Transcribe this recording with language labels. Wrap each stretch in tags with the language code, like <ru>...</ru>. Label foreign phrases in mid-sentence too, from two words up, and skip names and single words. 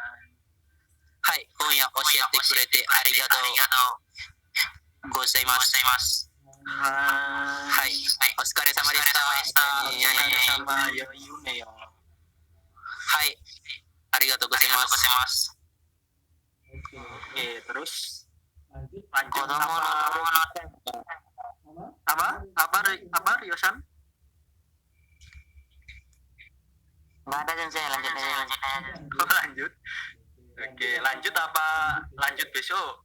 <ja>はい、今夜教えてくれてありがとうございます。はい、お疲れ様でした。お疲れ様、良い夢よ。はい、ありがとうございます。</ja> <id>Oke, terus lanjut sama Apa Ryosan? Nggak ada sensei, lanjut aja. Oh, lanjut. Oke, lanjut apa lanjut besok?</id>